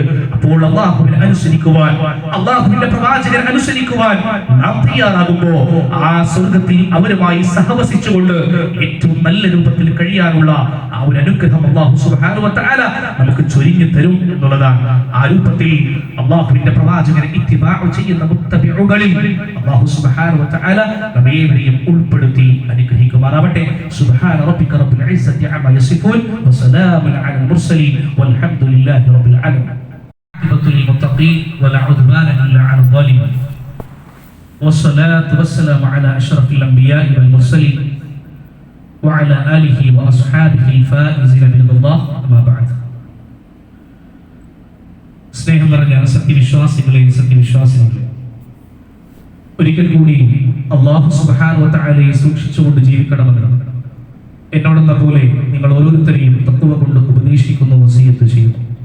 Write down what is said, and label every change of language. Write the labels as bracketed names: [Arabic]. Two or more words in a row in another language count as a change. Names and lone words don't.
[Malayalam] അപ്പോൾ അല്ലാഹുവിനെ അനുസരിക്കുവാൻ, അല്ലാഹുവിന്റെ പ്രവാചകനെ അനുസരിക്കുവാൻ നാം തയ്യാറാകുമ്പോ ആ സ്വർഗ്ഗത്തിൽ അവരുമായി സഹവസിച്ചുകൊണ്ട് ഏറ്റവും നല്ല രൂപത്തിൽ കഴിയാനുള്ള ആ ഒരു അനുഗ്രഹം അല്ലാഹു [Arabic] سبحانه وتعالى [Malayalam] നമുക്ക് ചൊരിഞ്ഞു തരും എന്നുള്ളതാണ്. ആ രൂപത്തിൽ അല്ലാഹുവിന്റെ പ്രവാചകനെ ഇത്തിബാഅ് ചെയ്യുന്ന മുത്തബിഉകളിൽ അല്ലാഹു [Arabic] سبحانه وتعالى [Malayalam] നമ്മേവരെയും ഉൾപ്പെടുത്തി അനുഗ്രഹിക്കുമാറാവട്ടെ. [Arabic] سبحان ربك رب العزة عما يصفون وسلام على المرسلين والحمد لله رب العالمين. عاقبة للمتقين ولا عدوان إلا على الظالمين والصلاة والسلام على أشرف الأنبياء والمرسلين وعلى آله وأصحابه الفائزين برضا الله. أما بعد. [Malayalam] സ്നേഹം നിറഞ്ഞ സത്യവിശ്വാസികളെ, ഒരിക്കൽ കൂടി അല്ലാഹു [Arabic] سبحانه وتعالى [Malayalam] സൂക്ഷിച്ചുകൊണ്ട് ജീവിക്കണമെന്ന് എന്നോടെന്ന പോലെ നിങ്ങൾ ഓരോരുത്തരെയും തഖ്വ കൊണ്ട് ഉപദേശിക്കുന്നു, വസിയത്ത് ചെയ്യുന്നു.